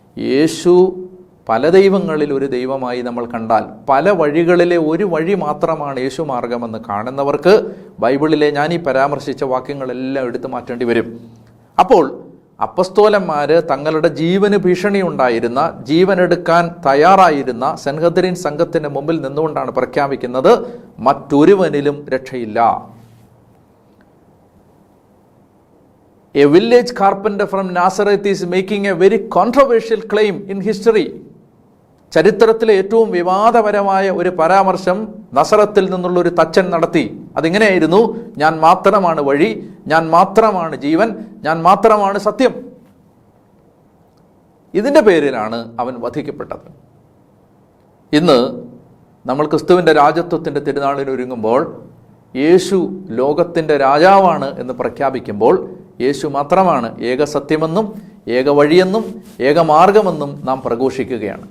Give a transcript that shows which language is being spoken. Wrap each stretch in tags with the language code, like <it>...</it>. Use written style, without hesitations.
<ml>യേശു പല ദൈവങ്ങളിൽ ഒരു ദൈവമായി നമ്മൾ കണ്ടാൽ, പല വഴികളിലെ ഒരു വഴി മാത്രമാണ് യേശു മാർഗമെന്ന് കാണുന്നവർക്ക് ബൈബിളിലെ ഞാൻ ഈ പരാമർശിച്ച വാക്യങ്ങളെല്ലാം എടുത്തു മാറ്റേണ്ടി വരും. അപ്പോൾ അപ്പസ്തോലന്മാർ തങ്ങളുടെ ജീവന് ഭീഷണി ഉണ്ടായിരുന്ന, ജീവനെടുക്കാൻ തയ്യാറായിരുന്ന സെൻഹദ്രീൻ സംഘത്തിന് മുമ്പിൽ നിന്നുകൊണ്ടാണ് പ്രഖ്യാപിക്കുന്നത്, മറ്റൊരുവനിലും രക്ഷയില്ല.</ml> <en>A village carpenter from Nazareth is making a very controversial claim in history.</en> <ml>ചരിത്രത്തിലെ ഏറ്റവും വിവാദപരമായ ഒരു പരാമർശം നസറത്തിൽ നിന്നുള്ള ഒരു തച്ചൻ നടത്തി. അതിങ്ങനെയായിരുന്നു, ഞാൻ മാത്രമാണ് വഴി, ഞാൻ മാത്രമാണ് ജീവൻ, ഞാൻ മാത്രമാണ് സത്യം. ഇതിൻ്റെ പേരിലാണ് അവൻ വധിക്കപ്പെട്ടത്. ഇന്ന് നമ്മൾ ക്രിസ്തുവിൻ്റെ രാജത്വത്തിൻ്റെ തിരുനാളിനൊരുങ്ങുമ്പോൾ യേശു ലോകത്തിൻ്റെ രാജാവാണ് എന്ന് പ്രഖ്യാപിക്കുമ്പോൾ യേശു മാത്രമാണ് ഏക സത്യമെന്നും ഏക വഴിയെന്നും ഏക മാർഗമെന്നും നാം പ്രഘോഷിക്കുകയാണ്.</ml>